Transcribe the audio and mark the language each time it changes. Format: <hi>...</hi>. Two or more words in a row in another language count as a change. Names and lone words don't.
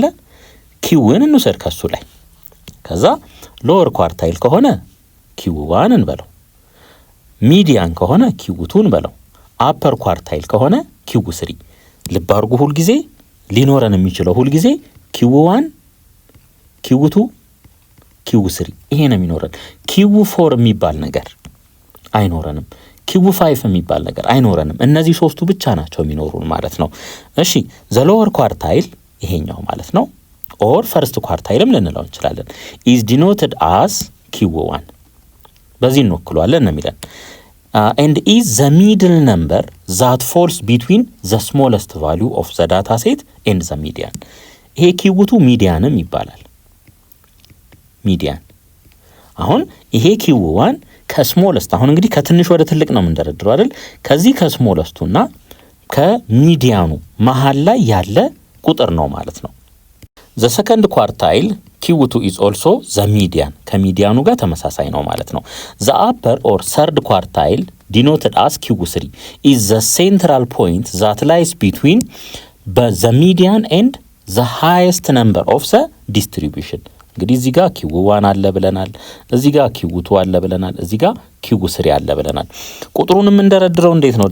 <am>q1 እንውሰድ ከሱ ላይ። ከዛ</am> <en>lower quartile</en> <am>ከሆነ q1 እንበለው፣ ሚዲያን ከሆነ q2 እንበለው፣</am> <en>upper quartile</en> <am>ከሆነ q3። ልብ አድርጉ፣ ሁሉ ጊዜ ሊኖረን የሚችለው ሁሉ ጊዜ q1 q2 q3 ይሄ ነው የሚኖረን። q4 የሚባል ነገር አይኖረንም። q5 የሚባል ነገር አይኖረንም። እነዚህ ሶስቱ ብቻ ናቸው የሚኖሩን ማለት ነው። እሺ</am> <en>the lower quartile</en> <am>ይሄኛው ማለት ነው</am> <en>or first quartileም</en> <am>ልንለው እንችላለን</am> <en>is denoted as q1</en> <am>በዚህ እንወክለዋለን ነው የሚለን</am> <en>and is the middle number that falls between the smallest value of the data set and the median.</en> <am>ይሄ q2 ሚዲያንም ይባላል። ሚዲያን አሁን ይሄ q1 ከስሞለስት አሁን እንግዲህ ከትንሽ ወደ ትልቅ ነው የምንደረድረው አይደል? ከዚህ ከስሞለስቱና ከሚዲያኑ መሃል ላይ ያለ ቁጥር ነው ማለት ነው።</am> <en>the second quartile Q2 is also the median</en> <am>ከሚዲያኑ ጋር ተመሳሳይ ነው ማለት ነው።</am> <en>the upper or third quartile denoted as Q3 is the central point that lies between the median and the highest number of the distribution።</en> <am>እንግዲህ እዚህ ጋር ኪው1 አለ ብለናል፣ እዚህ ጋር ኪው2 አለ ብለናል፣ እዚህ ጋር ኪው3 አለ ብለናል። ቁጥሩን የምንደረድረው እንዴት ነው?</am>